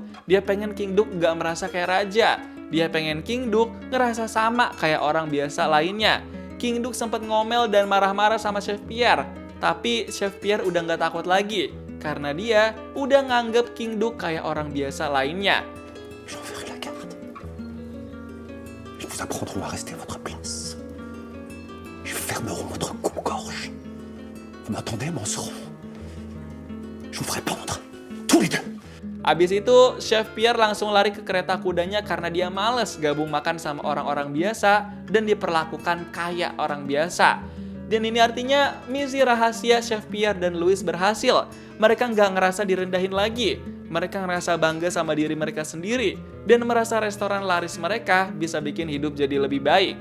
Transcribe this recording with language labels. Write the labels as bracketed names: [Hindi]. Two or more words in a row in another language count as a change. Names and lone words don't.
[Indonesian] Dia pengen King Duke gak merasa kayak raja. Dia pengen King Duke ngerasa sama kayak orang biasa lainnya. King Duke sempat ngomel dan marah-marah sama Chef Pierre. Tapi Chef Pierre udah gak takut lagi. Karena dia udah nganggep King Duke kayak orang biasa lainnya. [French] J'enverrai la garde. Ils vous apprendront à rester à votre place. Ils fermeront votre coupe-gorge. Vous m'entendez, Manseron? Je vous ferai pendre, tous les deux. [Indonesian] Abis itu, Chef Pierre langsung lari ke kereta kudanya karena dia males gabung makan sama orang-orang biasa dan diperlakukan kayak orang biasa. Dan ini artinya misi rahasia Chef Pierre dan Louis berhasil. Mereka nggak ngerasa direndahin lagi. Mereka ngerasa bangga sama diri mereka sendiri dan merasa restoran laris mereka bisa bikin hidup jadi lebih baik.